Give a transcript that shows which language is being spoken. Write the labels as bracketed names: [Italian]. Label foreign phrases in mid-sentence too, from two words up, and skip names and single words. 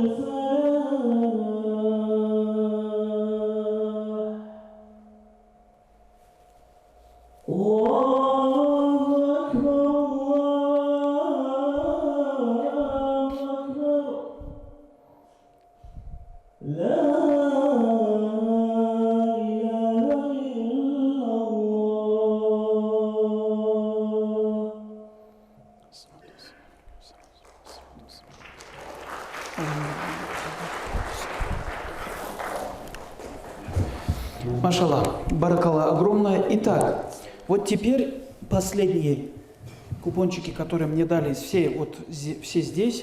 [Arabic] الفلاح الله أكبر الله أكبر لا إله إلا الله ما شاء الله، بارك الله огромное. [Russian] Итак, вот теперь последние купончики, которые мне дали все здесь.